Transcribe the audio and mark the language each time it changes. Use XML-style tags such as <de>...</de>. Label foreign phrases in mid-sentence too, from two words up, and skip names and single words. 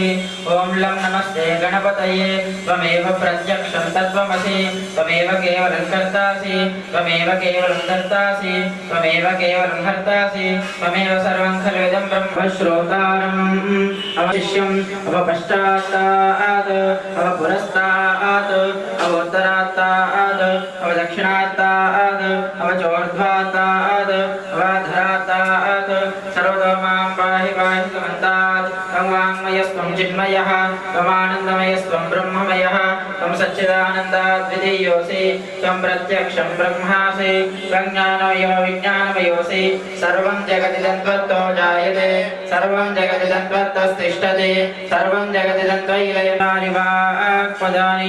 <sa>ఓం లం నమస్తే గణపతయే త్వమేవ ప్రత్యక్షం తత్వమసి త్వమేవ కేవలం కర్తాసి త్వమేవ కేవలం దర్తాసి త్వమేవ కేవలం హర్తాసి త్వమేవ సర్వం ఖల్విదం బ్రహ్మ శ్రోతారం అవశిష్యం అవపశ్చాత్తాత్ అవపురస్తాత్ అవోత్తరాత్తాత్ అవదక్షిణాత్తాత్ అవచోర్ధ్వాత్తాత్ అవధరాత్తాత్ సర్వతో మాం పాహి పాహి సమస్తాత్. త్వం వాङ्मयस्त्वं चिन्मयः त्वमानन्दमयस्त्वं ब्रह्ममयः त्वं सच्चिदानन्दाद्वितीयोऽसि त्वं प्रत्यक्षं ब्रह्मासि त्वं ज्ञानमयो विज्ञानमयोऽसि. सर्वं जगदिदं त्वत्तो जायते सर्वं जगदिदं त्वत्तस्तिष्ठति सर्वं जगदिदं त्वयि लयमानि वाक्पदानि.</sa>